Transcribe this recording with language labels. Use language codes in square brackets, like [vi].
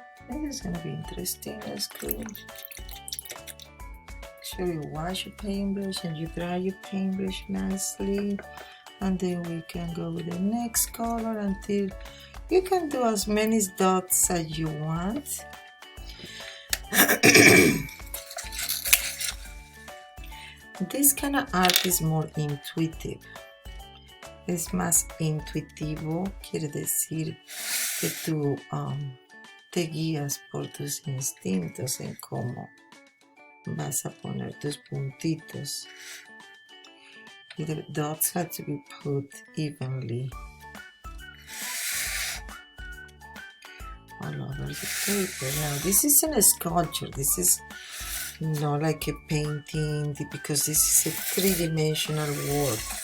[en] This is gonna be interesting. That's cool. Make sure you wash your paintbrush and you dry your paintbrush nicely, and then we can go with the next color until you can do as many dots as you want. This kind of art is more intuitive. [es] Es más intuitivo, quiere decir que tú te guías por tus instintos en cómo vas a poner tus puntitos. [en] The dots have to be put evenly all over the paper. Now this isn't a sculpture, this is not like a painting, because this is a three-dimensional work.